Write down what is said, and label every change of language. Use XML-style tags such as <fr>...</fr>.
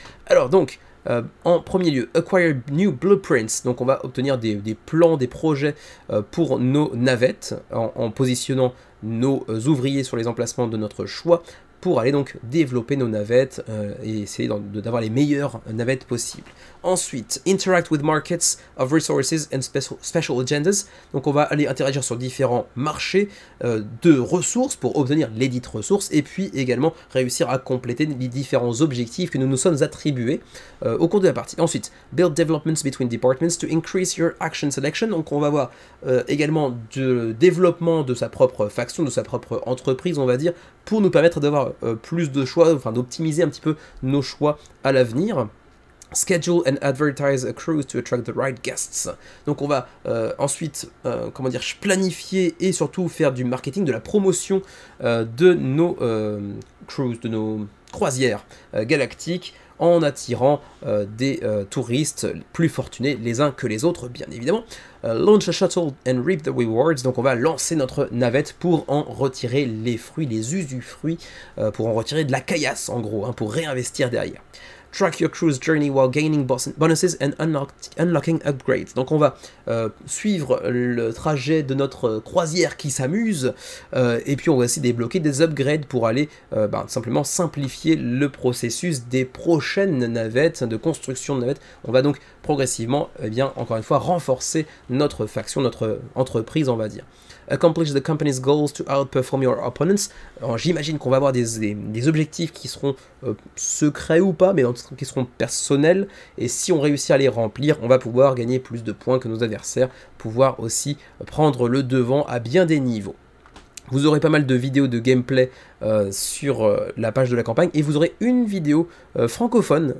<fr>Alors donc, en premier lieu, Acquire New Blueprints, donc on va obtenir des plans, des projets pour nos navettes, en positionnant nos ouvriers sur les emplacements de notre choix, pour aller donc développer nos navettes et essayer d'avoir les meilleures navettes possibles. Ensuite, Interact with Markets of Resources and Special Agendas. Donc on va aller interagir sur différents marchés de ressources pour obtenir les dites ressources et puis également réussir à compléter les différents objectifs que nous nous sommes attribués au cours de la partie.</fr> <en>Ensuite, Build Developments between Departments to increase your action selection.</en> <fr>Donc on va voir également du développement de sa propre faction, de sa propre entreprise, on va dire, pour nous permettre d'avoir plus de choix, enfin d'optimiser un petit peu nos choix à l'avenir.</fr> <en>Schedule and advertise a cruise to attract the right guests.</en> <fr>Donc on va ensuite, comment dire, planifier et surtout faire du marketing, de la promotion de nos cruises, de nos croisières galactiques, en attirant des touristes plus fortunés les uns que les autres, bien évidemment.</fr> <en>Launch a shuttle and reap the rewards, donc on va lancer notre navette pour en retirer les fruits, les usufruits, pour en retirer de la caillasse en gros, hein, pour réinvestir derrière. Track your cruise journey while gaining bonuses and unlocking upgrades.</en> <fr>Donc on va suivre le trajet de notre croisière qui s'amuse, et puis on va aussi débloquer des upgrades pour aller simplement simplifier le processus des prochaines navettes, de construction de navettes. On va donc progressivement, encore une fois, renforcer notre faction, notre entreprise, on va dire.</fr> <en>Accomplish the company's goals to outperform your opponents.</en> <fr>J'imagine qu'on va avoir des objectifs qui seront secrets ou pas, mais qui seront personnels, et si on réussit à les remplir, on va pouvoir gagner plus de points que nos adversaires, pouvoir aussi prendre le devant à bien des niveaux. Vous aurez pas mal de vidéos de gameplay sur la page de la campagne, et vous aurez une vidéo francophone.</fr>